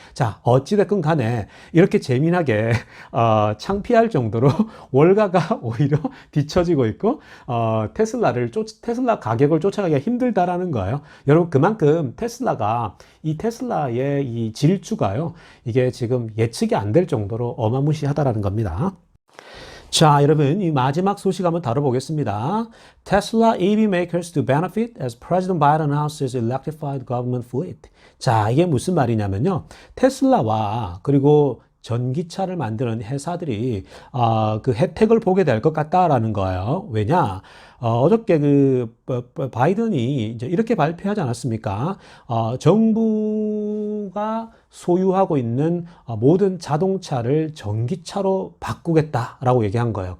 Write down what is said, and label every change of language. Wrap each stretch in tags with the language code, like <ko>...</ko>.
<ko>자, 어찌됐건 간에 이렇게 재미나게 창피할 정도로 월가가 오히려 뒤처지고 있고 테슬라 가격을 쫓아가기가 힘들다라는 거예요. 여러분 그만큼 이 테슬라의 이 질주가요. 이게 지금 예측이 안 될 정도로 어마무시하다라는 겁니다. 자, 여러분 이 마지막 소식 한번 다뤄보겠습니다.</ko> <en>Tesla EV makers to benefit as President Biden announces electrified government fleet.</en> <ko>자, 이게 무슨 말이냐면요. 테슬라와 그리고 전기차를 만드는 회사들이 그 혜택을 보게 될 것 같다라는 거예요. 왜냐? 어저께 바이든이 이제 이렇게 발표하지 않았습니까? 정부가 소유하고 있는 모든 자동차를 전기차로 바꾸겠다라고 얘기한 거예요.</ko>